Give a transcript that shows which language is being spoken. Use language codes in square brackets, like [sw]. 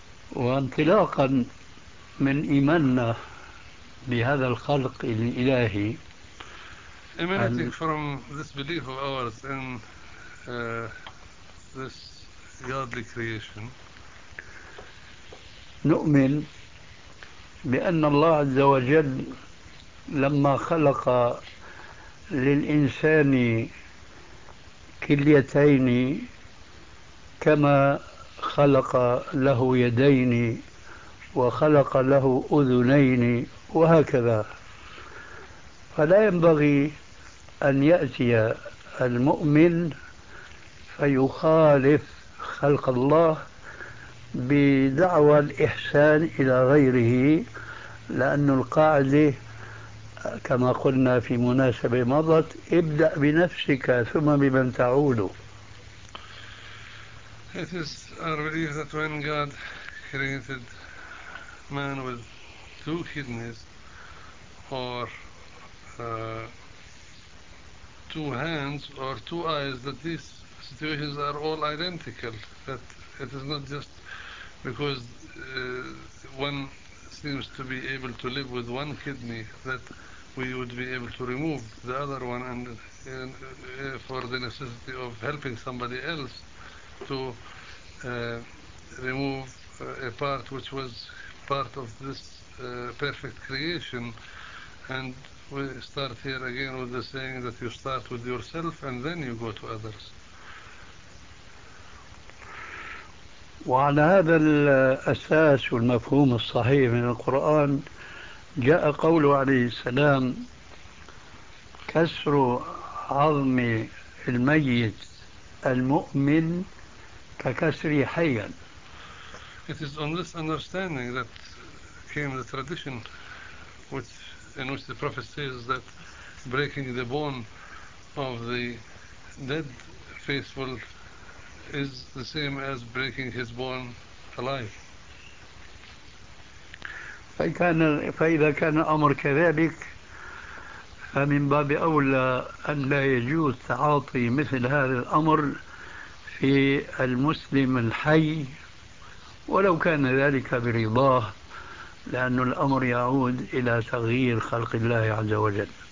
[ar] وانطلاقا من إيماننا بهذا الخلق الإلهي, [en] emanating from this belief of ours in this godly creation, [ar] نؤمن بأن الله عز وجل لما خلق للإنسان كليتين كما خلق له يدين وخلق له أذنين وهكذا, فلا ينبغي أن يأتي المؤمن فيخالف خلق الله بدعوى الإحسان إلى غيره, لأن القاعدة كما قلنا في مناسبة مضت ابدأ بنفسك ثم بمن تعود. [en] It is our belief that when God created man with two kidneys or two hands or two eyes, that these situations are all identical, that it is not just because one seems to be able to live with one kidney that we would be able to remove the other one and for the necessity of helping somebody else to remove a part which was part of this perfect creation. And we start here again with the saying that you start with yourself and then you go to others. [ar] وعلى هذا الأساس والمفهوم الصحيح من القرآن جاء قوله عليه السلام كسر عظم الميت المؤمن ككسر حيا. [en] It is on this understanding that came the tradition which in which the prophet says that breaking the bone of the dead faithful is the same as breaking his bone alive. [ar] فإذا كان الأمر كذلك فمن باب أولى أن لا يجوز تعاطي مثل هذا الأمر في المسلم الحي ولو كان ذلك برضاه, لأن الأمر يعود إلى تغيير خلق الله عز وجل.